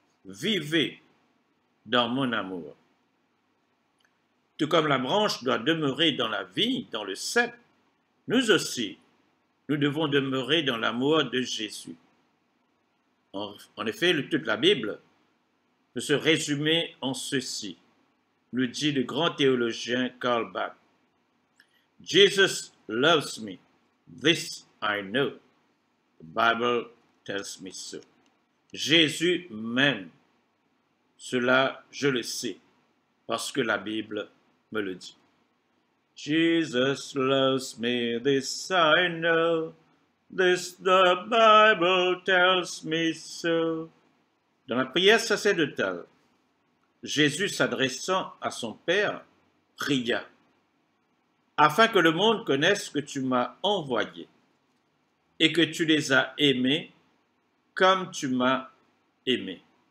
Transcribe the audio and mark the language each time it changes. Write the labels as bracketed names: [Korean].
[French] Vivez dans mon amour. Tout comme la branche doit demeurer dans la vie, dans le cep, nous aussi, nous devons demeurer dans l'amour de Jésus. En effet, toute la Bible peut se résumer en ceci, nous dit le grand théologien Karl Barth. [English] Jesus loves me, this I know. The Bible tells me so. [French] Jésus m'aime, cela je le sais, parce que la Bible me le dit. [English] Jesus loves me, this I know, this the Bible tells me so. [French] Dans la prière sacerdotale, Jésus s'adressant à son Père, pria, afin que le monde connaisse que tu m'as envoyé et que tu les as aimés comme tu m'as aimé.